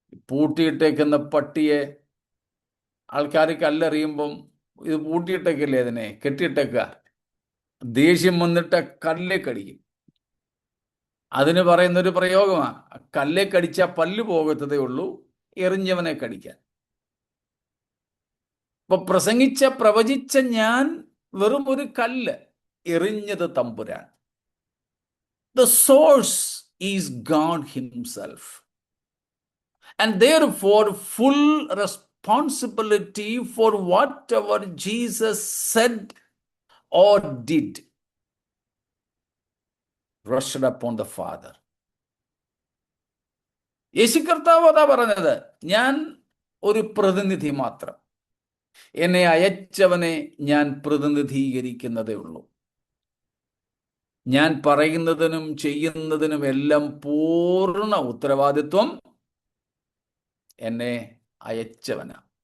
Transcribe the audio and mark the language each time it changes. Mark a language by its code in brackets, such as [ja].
[ml] പൂട്ടിയിട്ടേക്കുന്ന പട്ടിയെ ആൾക്കാർ കല്ലെറിയുമ്പം ഇത് പൂട്ടിയിട്ടേക്കല്ലേ, അതിനെ കെട്ടിയിട്ടേക്കുക, ദേഷ്യം വന്നിട്ട് കല്ലെ കടിക്കും. അതിന് പറയുന്നൊരു പ്രയോഗമാണ്, കല്ലെ കടിച്ചാൽ പല്ല് പോകത്തതേ ഉള്ളൂ, എറിഞ്ഞവനെ കടിക്കാൻ. ഇപ്പൊ പ്രവചിച്ച ഞാൻ വെറും ഒരു കല്ല്, എറിഞ്ഞത് തമ്പുരാൻ. [en] The source is God himself. And therefore, full responsibility for whatever Jesus said or did rested upon the Father. [ml] യേശു കർത്താവ് അതാ പറഞ്ഞത്, ഞാൻ ഒരു പ്രതിനിധി മാത്രം, എന്നെ അയച്ചവനെ ഞാൻ പ്രതിനിധീകരിക്കുന്നതേ ഉള്ളൂ. ഞാൻ പറയുന്നതിനും ചെയ്യുന്നതിനും എല്ലാം പൂർണ്ണ ഉത്തരവാദിത്വം എന്നെ അയച്ചവനാ.